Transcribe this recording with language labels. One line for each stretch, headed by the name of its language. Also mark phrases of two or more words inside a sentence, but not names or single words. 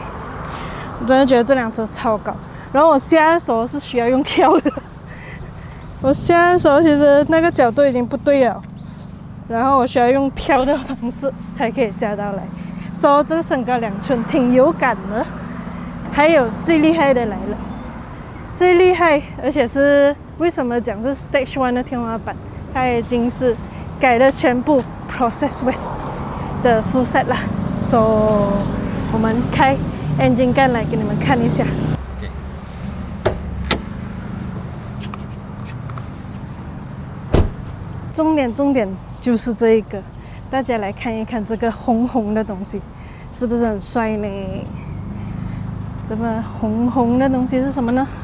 Chinese: 我真的覺得這輛車超高，然後我下的時候是需要用跳的，我下的時候其實那個角度已經不對了，然後我需要用跳的方式才可以下到來。所以這個升高2寸挺有感的。還有最厲害的來了，最厲害，而且是為什麼講是 Stage 1的天花板，它已經是改了全部 Process West 的
English: full set
Chinese: 啦。所以我們開
English: engine gun
Chinese: 來給你們看一下。重點就是這一個，大家來看一看這個紅紅的東西，是不是很帥呢？這麼紅紅的東西是什麼呢？